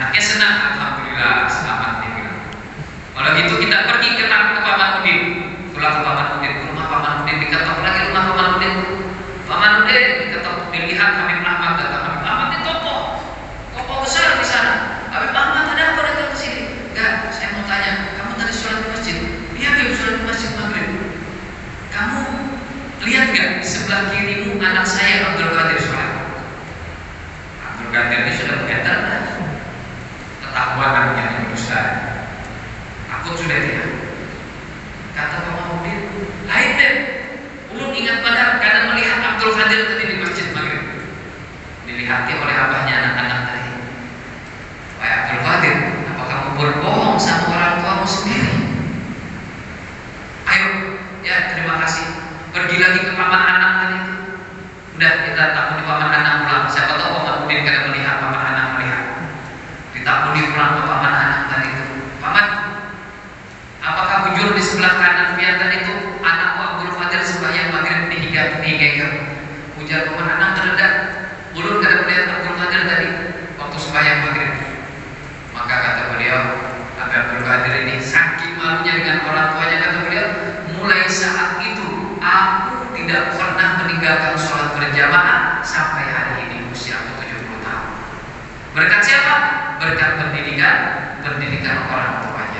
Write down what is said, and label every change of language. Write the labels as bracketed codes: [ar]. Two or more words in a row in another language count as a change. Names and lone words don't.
[id] senang, alhamdulillah selamat dia bilang. Kalau gitu kita pergi ke Paman Udin, pulang ke Paman Udin, rumah Paman Udin, diketok lagi rumah Paman Udin. Paman Udin diketok, dilihat Habib Ahmad datang. Habib Ahmad itu tokoh besar di sana. Habib Ahmad ada apa datang ke sini? Enggak, saya mau tanya, kamu tadi sholat di masjid? Iya, Habib sholat di masjid maghrib. Kamu lihat nggak di sebelah kirimu anak saya Abdul Qadir sholat? Abdul Qadir ini sudah beredar, ketahuan namanya Ustaz. Aku sudah tidak. Kata Paman Udin, lain deh. [bjn] Ulun ingat pada karena melihat Abdul Qadir tadi di masjid maghrib. [id] Dilihati oleh abahnya anak-anak tadi. Wahai Abdul Qadir, apa kamu berbohong sama orang tuamu sendiri? Ayo, ya terima kasih. Pergi lagi ke Paman Anang tadi. [bjn] Udah kita takuni Paman Anang pulang. Siapa tahu Paman Udin kada melihat, Paman Anang melihat. Ditakuni pulang ke Paman Anang tadi itu. Paman, apakah bujur di sebelah kanan piantan itu anakku Abdul Qadir sembahyang maghrib dihingga ujar Paman Anang terdedak. Ulun kada melihat Abdul Qadir tadi waktu sembahyang maghrib. [id] Maka kata beliau, Abdul Qadir ini saking malunya dengan orang tuanya, kata beliau, mulai saat itu aku tidak pernah meninggalkan sholat berjamaah sampai hari ini usiaku 70 tahun. Berkat siapa? Berkat pendidikan orang tuanya.